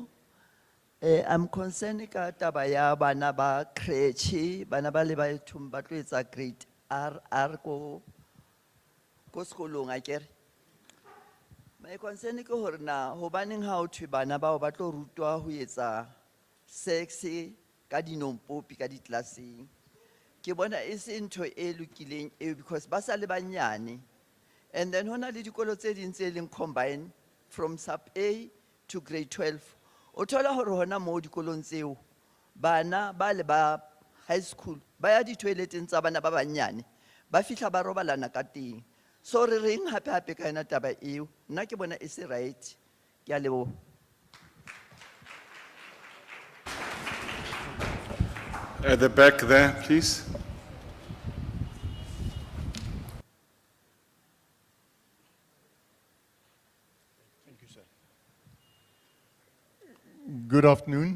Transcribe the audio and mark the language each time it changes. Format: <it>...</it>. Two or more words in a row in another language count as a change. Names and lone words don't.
<en>I'm concerned</en> <st>ka taba ya bana ba creche, bana ba le baithong ba tlo etsa grade R ko sekolong a kere.</st> <en>My concern</en> <st>ke hore na hobaneng ha o thwe bana bao ba tlo rutwa ho etsa sex ka dinompopi ka ditlaseng. Ke bona e se ntho e lokileng eo, because ba sa le banyane.</st> <en>And then</en> <st>hona le dikolo tse ding tse leng</st> <en>combine from sub A to grade 12.</en> <st>O thola hore hona mo dikolong tseo bana ba le ba high school ba ya di-toileteng tsa bana ba banyane ba fihla ba robalana ka teng. So re reng hape ka yona taba eo, nna ke bona e se right. Ke a leboha.</st> <en>At the back there, please. Good afternoon.</en>